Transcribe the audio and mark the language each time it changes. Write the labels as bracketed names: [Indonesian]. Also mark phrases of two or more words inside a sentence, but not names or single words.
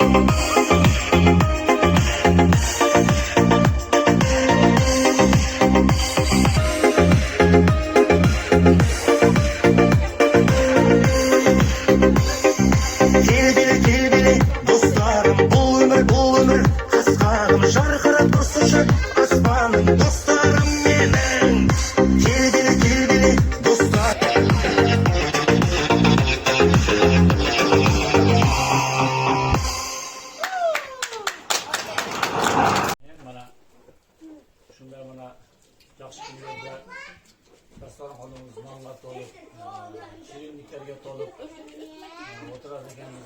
[Kazakh] Келбелі достарым, бұл өмір қысқаным, жарқырап тұрсыншы аспаным, достарым менің. Келбелі достар. [Uzbek] Mana shunday mana yaxshi kunlarda dasturxonimiz nonga to'lib, shirinliklarga to'lib o'tirar ekanmiz.